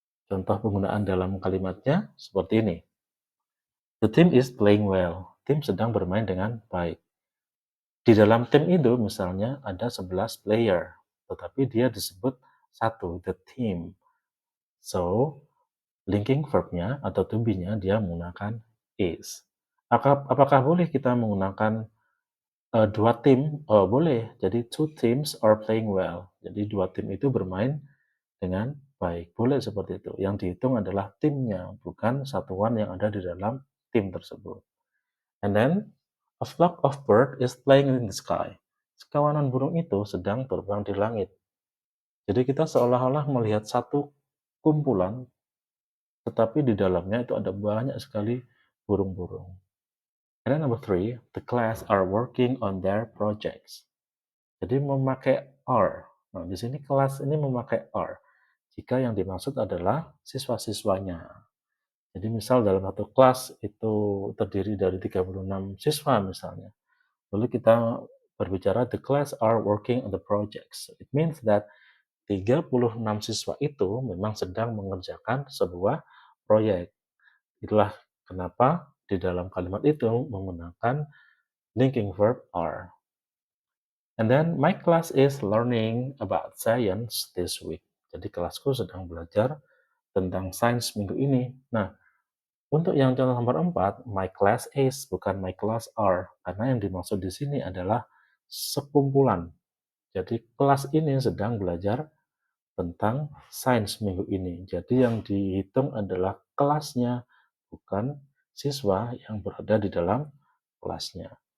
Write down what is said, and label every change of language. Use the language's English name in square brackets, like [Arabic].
[Indonesian] Contoh penggunaan dalam kalimatnya seperti ini. [English] The team is playing well. [Indonesian] Tim sedang bermain dengan baik. Di dalam tim itu misalnya ada 11 player, tetapi dia disebut satu, the team. So, linking verbnya atau to be-nya dia menggunakan is. Apakah boleh kita menggunakan dua tim? Oh, boleh. Jadi [English] two teams are playing well. [Indonesian] Jadi dua tim itu bermain dengan baik. Boleh seperti itu. Yang dihitung adalah timnya, bukan satuan yang ada di dalam tim tersebut. [English] And then, a flock of bird is flying in the sky. [Indonesian] Sekawanan burung itu sedang terbang di langit. Jadi kita seolah-olah melihat satu kumpulan, tetapi di dalamnya itu ada banyak sekali burung-burung. [English] And then number three, the class are working on their projects. [Indonesian] Jadi memakai are. Nah, di sini kelas ini memakai are. Jika yang dimaksud adalah siswa-siswanya. Jadi misal dalam satu kelas itu terdiri dari 36 siswa misalnya. Lalu kita berbicara [English] the class are working on the projects. It means that [Indonesian] 36 siswa itu memang sedang mengerjakan sebuah proyek. Itulah kenapa di dalam kalimat itu menggunakan linking verb are. [English] And then my class is learning about science this week. [Indonesian] Jadi kelasku sedang belajar tentang sains minggu ini. Nah, untuk yang contoh nomor 4, my class is bukan my class are, karena yang dimaksud di sini adalah sekumpulan. Jadi kelas ini sedang belajar tentang sains minggu ini. Jadi yang dihitung adalah kelasnya, bukan siswa yang berada di dalam kelasnya.